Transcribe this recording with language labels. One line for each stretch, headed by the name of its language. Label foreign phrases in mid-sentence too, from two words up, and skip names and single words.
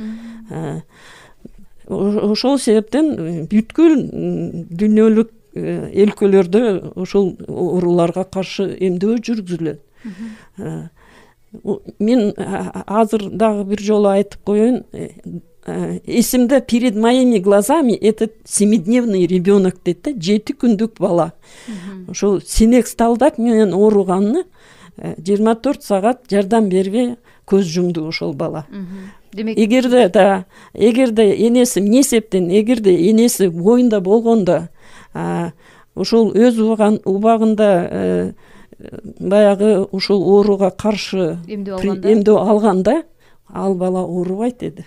Kyrgyz: Ошол себептен бүткүл дүйнөлүк өлкөлөрдө ошол ооруларга каршы эмдөө жүргүзүлөт. Мен азыр дагы бир жолу айтып коеюн, эсимде,
Russian: перед моими глазами этот 7-дневный ребенок
Kyrgyz: дейт да, 7 күндүк бала. Ошол синек сталдак менен ооруганына 24 саат жардам бербей көз жумду ошол бала. Демек, эгерде энеси эмне эсептен, эгерде энеси боюнда болгондо ошол өз убагында баягы ушул ооруга каршы эмдөө алганда, ал бала оорубайт деди.